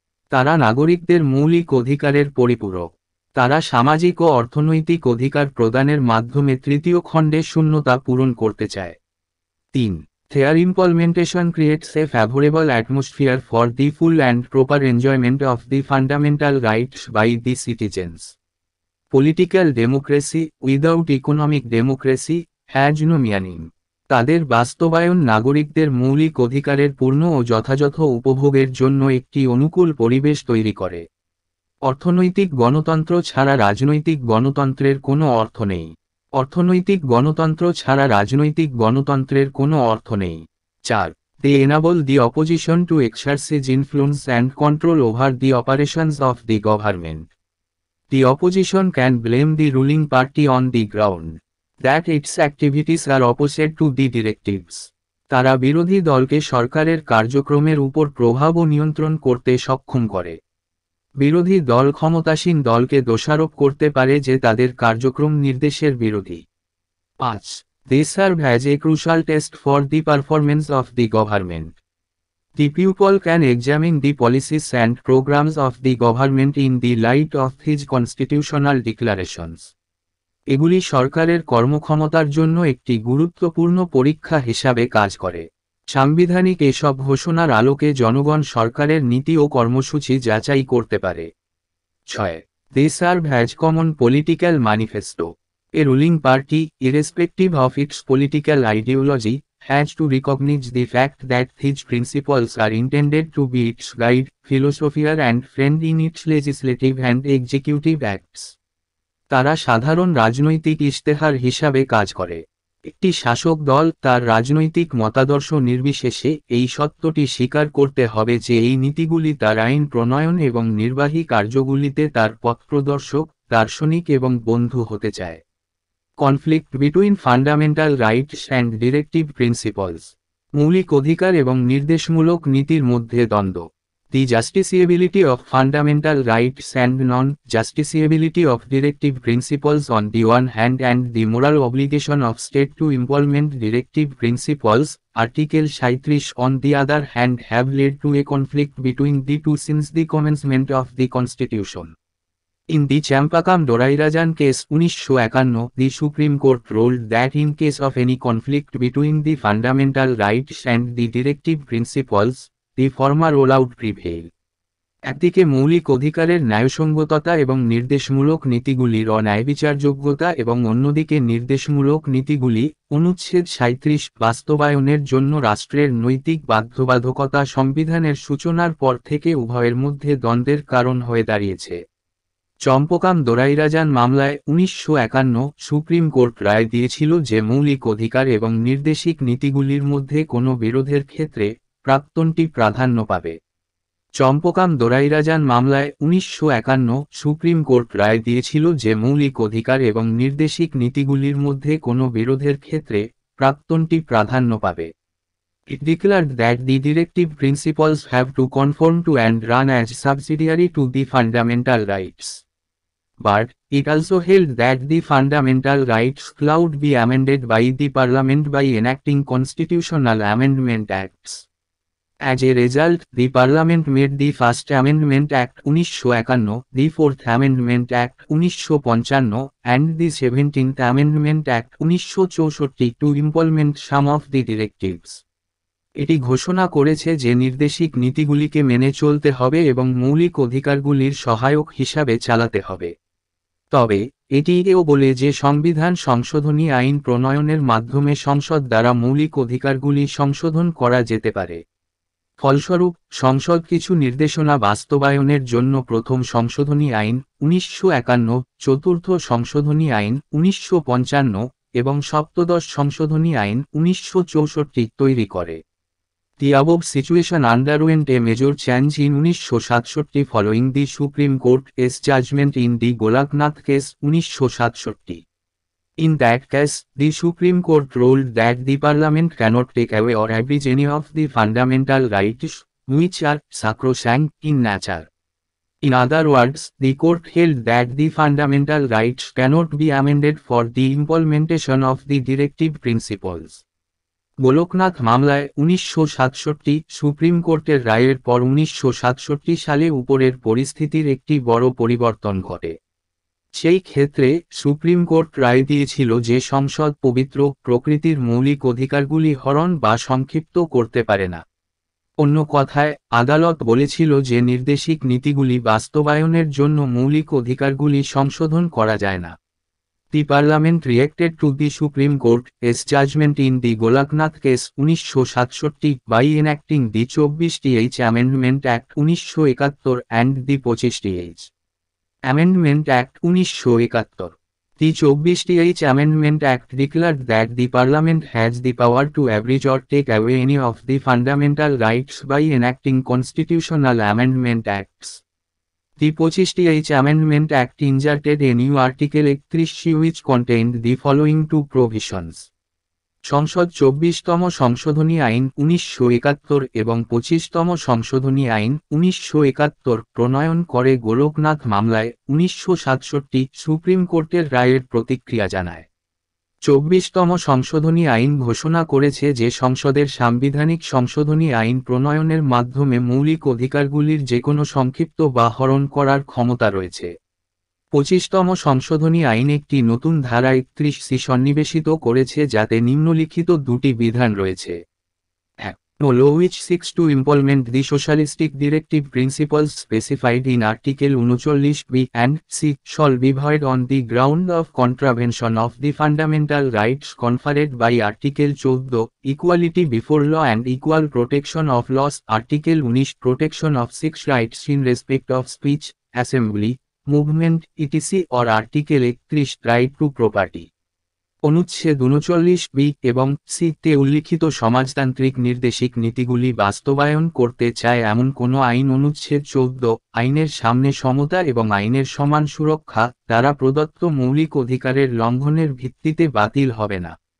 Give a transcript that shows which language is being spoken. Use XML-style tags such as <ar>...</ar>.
<bn>তারা নাগরিকদের মৌলিক অধিকারের পরিপূরক। তারা সামাজিক ও অর্থনৈতিক অধিকার প্রদানের মাধ্যমে তৃতীয় খণ্ডে শূন্যতা পূরণ করতে চায়।</bn> <en>3. Their implementation creates a favorable atmosphere for the full and proper enjoyment of the fundamental rights by the citizens. Political democracy, without economic democracy, has no meaning.</en> <bn>তাদের বাস্তবায়ন নাগরিকদের মৌলিক অধিকারের পূর্ণ ও যথাযথ উপভোগের জন্য একটি অনুকূল পরিবেশ তৈরি করে। অর্থনৈতিক গণতন্ত্র ছাড়া রাজনৈতিক গণতন্ত্রের কোনো অর্থ নেই। অর্থনৈতিক গণতন্ত্র ছাড়া রাজনৈতিক গণতন্ত্রের কোনো অর্থ নেই।</bn> <en>4. They enable the opposition to exercise influence and control over the operations of the government. The opposition can blame the ruling party on the ground that its activities are opposite to the directives.</en> <bn>তারা বিরোধী দলকে সরকারের কার্যক্রমের উপর প্রভাব ও নিয়ন্ত্রণ করতে সক্ষম করে। বিরোধী দল ক্ষমতাসীন দলকে দোষারোপ করতে পারে যে তাদের কার্যক্রম নির্দেশের বিরোধী।</bn> <en>5. They serve as a crucial test for the performance of the government. The pupil can examine the policies and programs of the government in the light of his constitutional declarations.</en> <bn>এগুলি সরকারের কর্মক্ষমতার জন্য একটি গুরুত্বপূর্ণ পরীক্ষা হিসাবে কাজ করে। সাংবিধানিক এসব ঘোষণার আলোকে জনগণ সরকারের নীতি ও কর্মসূচি যাচাই করতে পারে।</bn> <en>6. They serve as common political manifesto. A ruling party, irrespective of its political ideology, has to recognize the fact that these principles are intended to be its guide, philosopher and friend in its legislative and executive acts.</en> <bn>তারা সাধারণ রাজনৈতিক ইশতেহার হিসাবে কাজ করে। একটি শাসক দল তার রাজনৈতিক মতাদর্শ নির্বিশেষে এই সত্যটি স্বীকার করতে হবে যে এই নীতিগুলি তার আইন প্রণয়ন এবং নির্বাহী কার্যগুলিতে তার পথপ্রদর্শক, দার্শনিক এবং বন্ধু হতে চায়।</bn> <en>Conflict between fundamental rights and directive principles.</en> <bn>মৌলিক অধিকার এবং নির্দেশমূলক নীতির মধ্যে দ্বন্দ্ব।</bn> <en>The justiciability of fundamental rights and non-justiciability of directive principles on the one hand and the moral obligation of state to implement directive principles, Article 37 on the other hand have led to a conflict between the two since the commencement of the Constitution. In the Champakam Dorairajan case 1951, the Supreme Court ruled that in case of any conflict between the fundamental rights and the directive principles, the former rollout prevail.</en> <bn>একদিকে মৌলিক অধিকারের ন্যায়সঙ্গততা এবং নির্দেশমূলক নীতিগুলির অন্যায়বিচারযোগ্যতা এবং অন্যদিকে নির্দেশমূলক নীতিগুলি অনুচ্ছেদ 37 বাস্তবায়নের জন্য রাষ্ট্রের নৈতিক বাধ্যবাধকতা সংবিধানের সূচনার পর থেকে উভয়ের মধ্যে দ্বন্দ্বের কারণ হয়ে দাঁড়িয়েছে। চম্পকাম দোরাইরাজান মামলায় 1951 সুপ্রিম কোর্ট রায় দিয়েছিল যে মৌলিক অধিকার এবং নির্দেশিক নীতিগুলির মধ্যে কোনো বিরোধের ক্ষেত্রে প্রাক্তনটি প্রাধান্য পাবে। চম্পকাম দোরাইরাজান মামলায় 1951 সুপ্রিম কোর্ট রায় দিয়েছিল যে মৌলিক অধিকার এবং নির্দেশিক নীতিগুলির মধ্যে কোনো বিরোধের ক্ষেত্রে প্রাক্তনটি প্রাধান্য পাবে।</bn> <en>It declared that the directive principles have to conform to and run as subsidiary to the fundamental rights. But, it also held that the fundamental rights could be amended by the Parliament by enacting constitutional amendment acts. As a result, the Parliament made the First Amendment Act 1951, the Fourth Amendment Act 1955, and the 17th Amendment Act 1964 to implement some of the directives.</en> <bn>এটি ঘোষণা করেছে যে নির্দেশিক নীতিগুলিকে মেনে চলতে হবে এবং মৌলিক অধিকারগুলির সহায়ক হিসাবে চালাতে হবে। তবে, এটি এও বলে যে সংবিধান সংশোধনী আইন প্রণয়নের মাধ্যমে সংসদ দ্বারা মৌলিক অধিকারগুলি সংশোধন করা যেতে পারে। ফলস্বরূপ, সংসদ কিছু নির্দেশনা বাস্তবায়নের জন্য প্রথম সংশোধনী আইন 1951, চতুর্থ সংশোধনী আইন 1955 এবং সপ্তদশ সংশোধনী আইন 1964 তৈরি করে।</bn> <en>The above situation underwent a major change in 1967 following the Supreme Court's judgment in the Golaknath case 1967. In that case, the Supreme Court ruled that the Parliament cannot take away or abridge any of the fundamental rights, which are sacrosanct in nature. In other words, the court held that the fundamental rights cannot be amended for the implementation of the directive principles.</en> <bn>Golaknath মামলায় 1967 supreme কোর্টের রায়ের পর 1967 সালে উপরের পরিস্থিতির একটি বড় পরিবর্তন ঘটে। সেই ক্ষেত্রে সুপ্রিম কোর্ট রায় দিয়েছিল যে সংসদ পবিত্র প্রকৃতির মৌলিক অধিকারগুলি হরণ বা সংক্ষিপ্ত করতে পারে না। অন্য কথায়, আদালত বলেছিল যে নির্দেশিক নীতিগুলি বাস্তবায়নের জন্য মৌলিক অধিকারগুলি সংশোধন করা যায় না।</bn> <en>The Parliament reacted to the Supreme Court's judgment in the Golaknath case 1967 by enacting the 24th Amendment Act 1971 and the 25th Amendment Act 1971. The 24th Amendment Act declared that the Parliament has the power to abridge or take away any of the fundamental rights by enacting constitutional amendment acts. The 25th Amendment Act inserted a new Article 31 which contained the following two provisions.</en> <bn>সংসদ 24তম সংশোধনী আইন 1971 এবং 25তম সংশোধনী আইন 1971 প্রণয়ন করে গোলকনাথ মামলায় 1967 supreme কোর্টের রায়ের প্রতিক্রিয়া জানায়। 24তম সংশোধনী আইন ঘোষণা করেছে যে সংসদের সাংবিধানিক সংশোধনী আইন প্রণয়নের মাধ্যমে মৌলিক অধিকারগুলির যেকোনো সংক্ষিপ্ত বা হরণ করার ক্ষমতা রয়েছে। 25তম সংশোধনী আইন একটি নতুন ধারা 31C সন্নিবেশিত করেছে যাতে নিম্নলিখিত দুটি বিধান রয়েছে।</bn> <en>No law which seeks to implement the socialistic directive principles specified in Article 39B and C shall be void on the ground of contravention of the fundamental rights conferred by Article 14, Equality before law and equal protection of laws, Article 19, Protection of sex rights in respect of speech, assembly, movement, etc. or Article 31, Right to property.</en> <bn>অনুচ্ছেদ 39B এবং C-তে উল্লিখিত সমাজতান্ত্রিক নির্দেশিক নীতিগুলি বাস্তবায়ন করতে চায় এমন কোনো আইন অনুচ্ছেদ 14 আইনের সামনে সমতা এবং আইনের সমান সুরক্ষা দ্বারা প্রদত্ত মৌলিক অধিকারের লঙ্ঘনের ভিত্তিতে বাতিল হবে না।</bn>